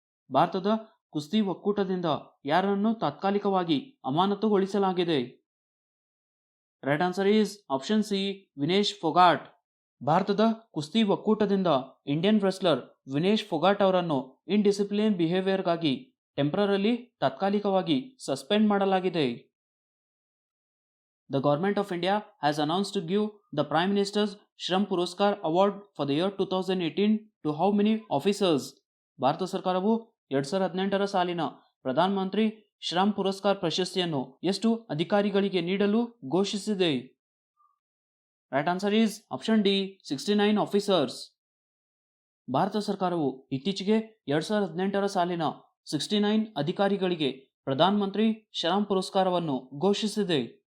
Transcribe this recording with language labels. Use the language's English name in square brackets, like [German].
[Kannada] ಭಾರತದ ಕುಸ್ತಿ ಒಕ್ಕೂಟದಿಂದ ಯಾರನ್ನು ತಾತ್ಕಾಲಿಕವಾಗಿ ಅಮಾನತುಗೊಳಿಸಲಾಗಿದೆ? [English] right answer is option C [Kannada] Vinesh forgot. ಭಾರತದ ಕುಸ್ತಿ ಒಕ್ಕೂಟದಿಂದ ಇಂಡಿಯನ್ ರೆಸ್ಲರ್ ವಿನೇಶ್ ಫೊಗಾಟ್ ಅವರನ್ನು ಇನ್ಡಿಸಿಪ್ಲಿನ್ ಬಿಹೇವಿಯರ್ಗಾಗಿ ಟೆಂಪರರಿಲಿ ತಾತ್ಕಾಲಿಕವಾಗಿ ಸಸ್ಪೆಂಡ್ ಮಾಡಲಾಗಿದೆ. [English] The Government of India has announced to give the Prime Minister's Shram Puraskar Award for the year 2018 to how many officers? [Kannada] Bharat ಸರ್ಕಾರವು 2018 ಸಾಲಿನ ಪ್ರಧಾನ ಮಂತ್ರಿ ಶ್ರಮ್ ಪುರಸ್ಕಾರ್ ಪ್ರಶಸ್ತಿಯನ್ನು ಎಷ್ಟು ಅಧಿಕಾರಿಗಳಿಗೆ ನೀಡಲು ಘೋಷಿಸಿದೆ? [English] Right answer is option D 69 officers. [Kannada] Bharat ಸರ್ಕಾರವು ಇತ್ತೀಚೆಗೆ 2018 ಸಾಲಿನ 69 ಅಧಿಕಾರಿಗಳಿಗೆ ಪ್ರಧಾನ ಮಂತ್ರಿ ಶ್ರಮ್ ಪುರಸ್ಕಾರವನ್ನು ಘೋಷಿಸಿದೆ.